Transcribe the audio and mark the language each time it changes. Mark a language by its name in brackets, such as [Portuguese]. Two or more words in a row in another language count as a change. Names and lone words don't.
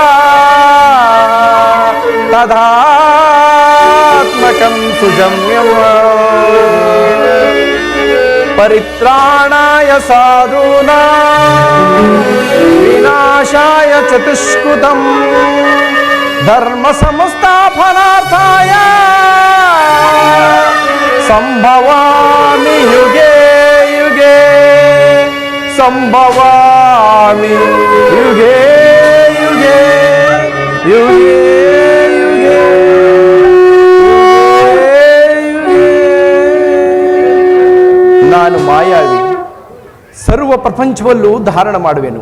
[Sanskrit] ತದಾತ್ಮಕಂ ಸುಜಮ್ಯಂ ಪರಿತ್ರಾಣಾಯ ಸಾಧೂನಾಂ ವಿನಾಶಾಯ ಚತುಷ್ಕೃತಂ ಧರ್ಮ ಸಂಸ್ಥಾಪನಾರ್ಥಾಯ ಸಂಭವಾಮಿ ಯುಗೆ ಯುಗೆ ಸಂಭವಾಮಿ ಯುಗೆ ಯುಗೆ ಯುಗೆ ಯುಗೆ [Kannada] ನಾನು ಮಾಯಾವಿ, ಸರ್ವ ಪ್ರಪಂಚವಲ್ಲೂ ಧಾರಣ ಮಾಡುವೆನು.